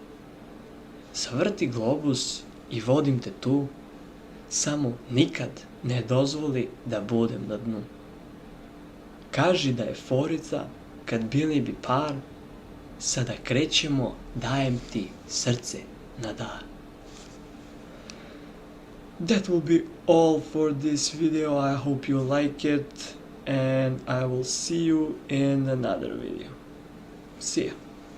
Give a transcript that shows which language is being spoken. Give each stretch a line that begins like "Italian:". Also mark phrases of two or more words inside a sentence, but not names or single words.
Bosnian: Zavrti globus i vodim te tu, samo nikad ne dozvoli da budem na dnu. Kaži da je forica, kad bili bi par, sada krećemo, dajem ti srce na dar.
English: That will be all for this video. I hope you like it and I will see you in another video. See ya.